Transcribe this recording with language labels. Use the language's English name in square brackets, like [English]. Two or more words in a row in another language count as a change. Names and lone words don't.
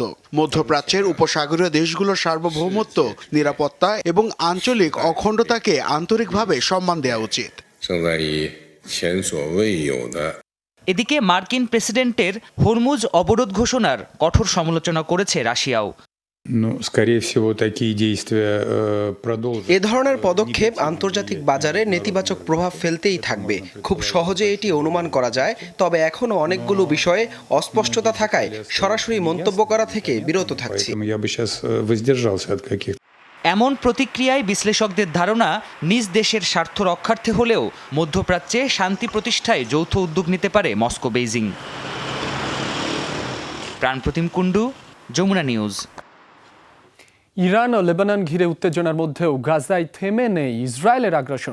[Bangla] মধ্যপ্রাচ্যের উপসাগরীয় দেশগুলোর সার্বভৌমত্ব, নিরাপত্তা এবং আঞ্চলিক অখণ্ডতাকে আন্তরিকভাবে সম্মান দেওয়া উচিত। এদিকে মার্কিন প্রেসিডেন্টের হরমুজ অবরোধ ঘোষণার কঠোর সমালোচনা করেছে রাশিয়াও। [Russian] Скорее всего, такие действия продолжат. [Bangla] এ ধরনের পদক্ষেপ আন্তর্জাতিক বাজারে নেতিবাচক প্রভাব ফেলতেই থাকবে। খুব সহজে এটি অনুমান করা যায়, তবে এখনও অনেকগুলো বিষয়ে অস্পষ্টতা থাকায় সরাসরি মন্তব্য করা থেকে বিরত থাকছি। [Russian] Поэтому я бы сейчас воздержался от каких-то. [Bangla] এমন প্রতিক্রিয়ায় বিশ্লেষকদের ধারণা নিজ দেশের স্বার্থ রক্ষার্থে হলেও মধ্যপ্রাচ্যে শান্তি প্রতিষ্ঠায় যৌথ উদ্যোগ নিতে পারে মস্কো বেইজিং। প্রাণপ্রতিম কুণ্ডু, যমুনা নিউজ। ইরান ও লেবানন ঘিরে উত্তেজনার মধ্যেও গাজায় থেমে নেই ইসরায়েলের আগ্রাসন।